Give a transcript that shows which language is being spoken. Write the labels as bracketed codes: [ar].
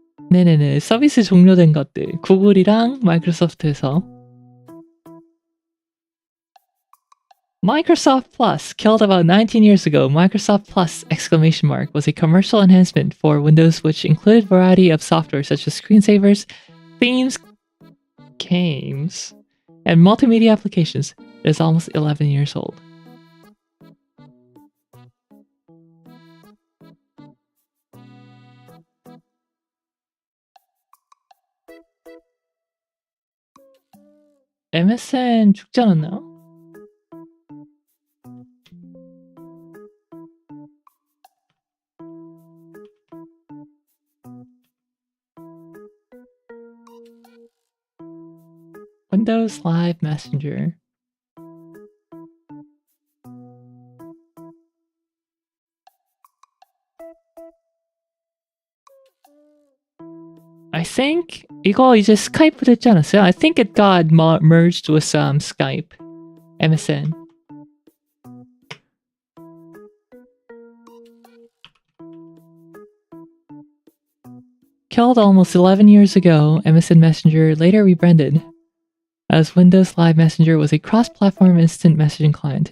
[ko] 네네네, 서비스 종료된 것들. 구글이랑 마이크로소프트에서. [en] Microsoft Plus, killed about 19 years ago. Microsoft Plus! Was a commercial enhancement for Windows which included a variety of software such as screensavers, themes, games, and multimedia applications. It is almost 11 years old. [ko] MSN 죽지 않았나요? [en] Windows Live Messenger. I think [ko] 이거 이제 스카이프 됐지 않았어요? [en] I think it got merged with Skype, MSN. Killed almost 11 years ago, MSN Messenger later rebranded as Windows Live Messenger was a cross-platform instant messaging client.